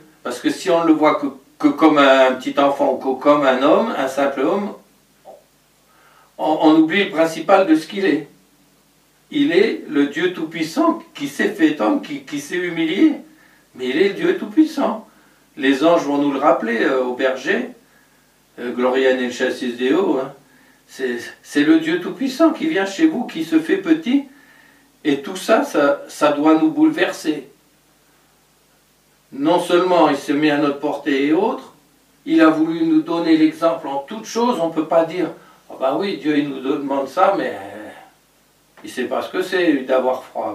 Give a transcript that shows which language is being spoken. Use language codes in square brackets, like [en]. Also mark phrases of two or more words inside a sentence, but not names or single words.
[fr] Parce que si on ne le voit que comme un petit enfant ou que comme un homme, un simple homme, on oublie le principal de ce qu'il est. Il est le Dieu Tout-Puissant qui s'est fait homme, qui s'est humilié. Mais il est le Dieu Tout-Puissant. Les anges vont nous le rappeler au berger. [la] Gloria in excelsis Deo. [fr] Hein. C'est le Dieu Tout-Puissant qui vient chez vous, qui se fait petit. Et tout ça, ça doit nous bouleverser. Non seulement il se met à notre portée et autres, il a voulu nous donner l'exemple en toutes choses. On ne peut pas dire, oh ben oui, Dieu il nous demande ça, mais il ne sait pas ce que c'est d'avoir froid.